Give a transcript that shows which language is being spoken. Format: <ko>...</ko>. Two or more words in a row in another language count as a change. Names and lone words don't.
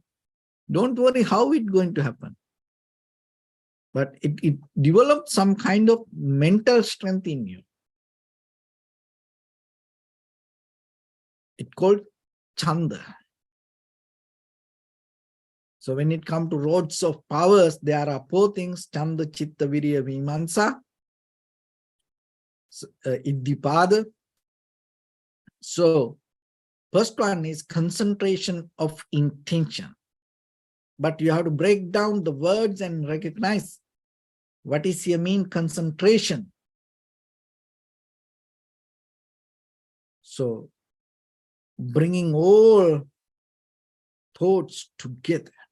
<en>Don't worry how it's going to happen. But it develops some kind of mental strength in you. It's called chanda. So when it comes to roads of powers, there are four things:</en> <pi>chanda, chitta, virya, vimansa, iddhipada.</pi> <en>So first one is concentration of intention. But you have to break down the words and recognize what is here mean concentration. So bringing all thoughts together.</en>